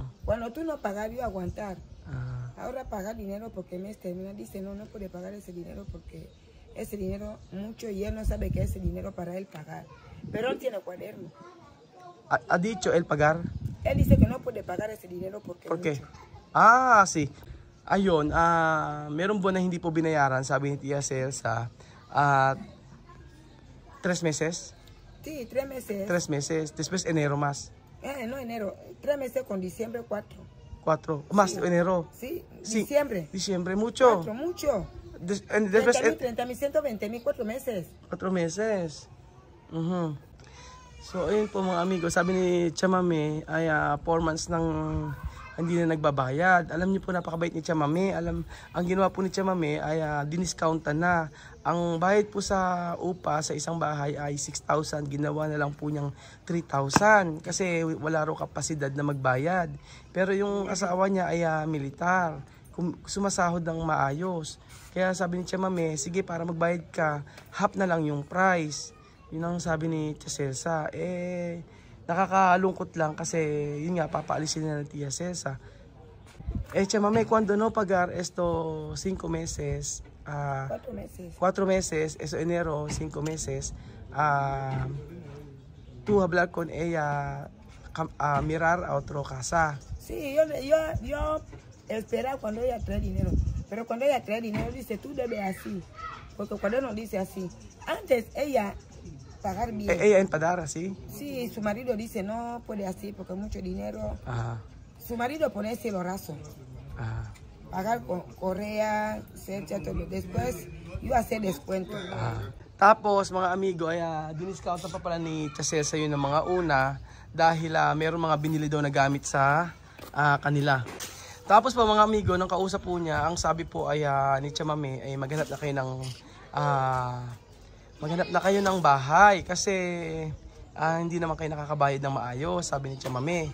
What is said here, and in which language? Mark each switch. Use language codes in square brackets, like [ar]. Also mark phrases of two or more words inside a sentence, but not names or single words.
[es] Cuando tú no pagas, yo aguantar. Ahora pagar dinero porque el mes termina. Dice, no puede pagar ese dinero porque ese dinero mucho y él no sabe que es ese dinero para él pagar. Pero él tiene cuaderno. ¿Ha dicho él pagar? Él dice que no puede pagar ese dinero porque ¿Por qué? Mucho. Sí. [tl] Ayun, meron buwan na hindi po binayaran, sabi ni Tia Celsa. [es] 3 meses? Sí, 3 meses. 3 meses. Después enero más. No, enero. 3 meses con diciembre, 4. 4. Más Sí. enero. Sí, Sí. diciembre. Diciembre, mucho. 4, mucho. Después 30,000, 120,000, 4 meses. 4 meses. [tl] So, ayun po mga amigo. Sabi ni Tia Mami ay 4 months nang hindi na nagbabayad. Alam niyo po, napakabait ni Tia Mami. Ang ginawa po ni Tia Mami ay diniscountan na. Ang bayad po sa upa sa isang bahay ay 6,000. Ginawa na lang po niyang 3,000 kasi wala raw kapasidad na magbayad. Pero yung asawa niya ay militar. Sumasahod ng maayos. Kaya sabi ni Tia Mami, sige, para magbayad ka, half na lang yung price. Yun ang sabi ni Tia Celsa. Nakakalungkot lang kasi yun nga, papaalisin na ng Tia Celsa. Tia Mami, [es] cuando no pagar esto 5 meses, 4 meses. 4 meses, eso enero, 5 meses, tú hablar con ella, mirar a otro casa. Sí, yo esperaba cuando ella trae dinero. Pero cuando ella trae dinero, dice, tú debes así. Porque cuando no dice así, antes ella pagar bien. Ella empadara, ¿sí? Sí, su marido dice, no puede así porque mucho dinero. Su marido pone cielo raso. Pagar con Correa, Sercha, todo. Después, yo hacer descuento. [tl] Tapos, mga amigo, ay diniscount pa pala ni Tia Celsa yun ng mga una dahil meron mga binili daw na gamit sa kanila. Tapos po mga amigo, nang kausap po niya, ang sabi po ay ni Tia Mami ay maghanap na kayo ng bahay kasi hindi naman kayo nakakabayad ng maayos, sabi ni Tia Mami.